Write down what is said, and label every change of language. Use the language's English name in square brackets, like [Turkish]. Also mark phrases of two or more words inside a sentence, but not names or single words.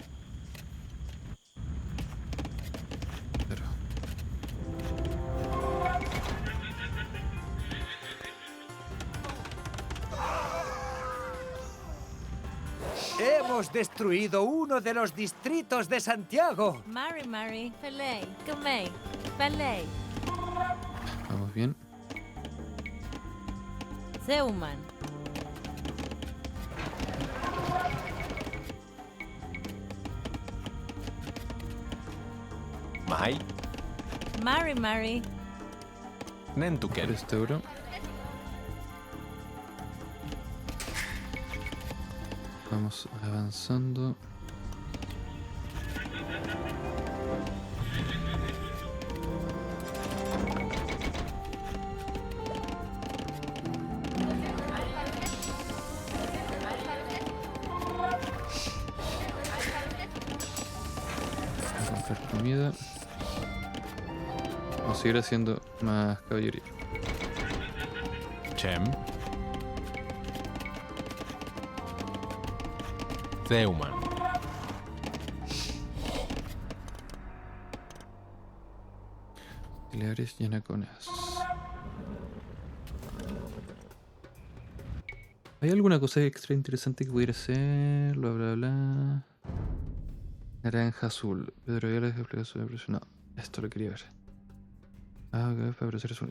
[Spanish] Pero Hemos destruido uno de los distritos de Santiago. [Mapuche] Mari Mari. Pelei. Kumei. Pelei. [Spanish] vamos bien. [Mapuche] Zeuman. Mai. Mari Mari. Nentuken. [Spanish] Este oro. Vamos avanzando. Voy a comprar comida. Vamos a seguir haciendo más caballería. [Mapuche] Chem. Zeuman. [Spanish] Leares Yanaconas. ¿Hay alguna cosa extra interesante que pudiera ser? Bla bla bla. Naranja azul. Pedro Ayala explica su depresión. No, esto lo quería ver. Ah, ok, para hacer eso.